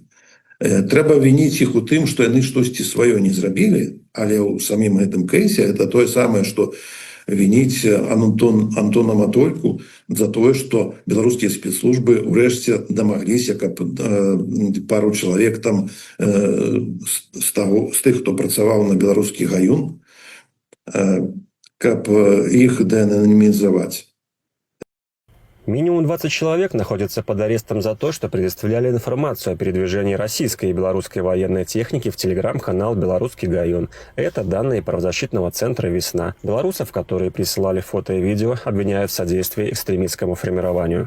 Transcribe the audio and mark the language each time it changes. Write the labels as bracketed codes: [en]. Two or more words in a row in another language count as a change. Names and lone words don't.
[be] Трэба вініць іх у тым, што яны штосьці сваё не зрабілі, але ў самім гэтым кейсе это тое самае, што вініць Антона Матольку за тое, што беларускія спецслужбы ўрэшце дамагліся, каб пару чалавек там з тых, хто працаваў на беларускі гаюн, каб іх деананімізаваць. [ru] Минимум 20 человек находятся под арестом за то, что предоставляли информацию о передвижении российской и белорусской военной техники в телеграм-канал «Белорусский Гаюн». Это данные правозащитного центра «Весна». Белорусов, которые присылали фото и видео, обвиняют в содействии экстремистскому формированию.